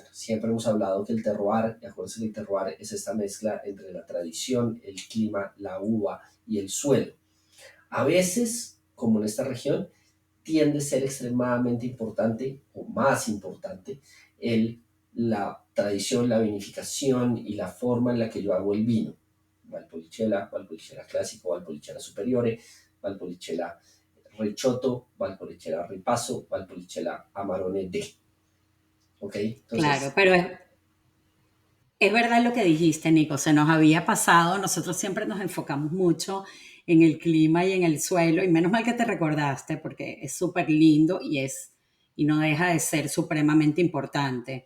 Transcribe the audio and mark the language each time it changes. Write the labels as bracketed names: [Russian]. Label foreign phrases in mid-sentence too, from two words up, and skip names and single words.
[Spanish] Siempre hemos hablado que el terroir, y acuérdense que el terroir es esta mezcla entre la tradición, el clima, la uva y el suelo. A veces, como en esta región, tiende a ser extremadamente importante o más importante la tradición, la vinificación y la forma en la que yo hago el vino. Valpolicella, Valpolicella clásico, Valpolicella superiore, Valpolicella Recioto, Valpolicella Ripasso, Valpolicella Amarone D. ¿Ok? Claro, Entonces, pero es verdad lo que dijiste, Nico, se nos había pasado, nosotros siempre nos enfocamos mucho en el clima y en el suelo, y menos mal que te recordaste, porque es súper lindo y no deja de ser supremamente importante.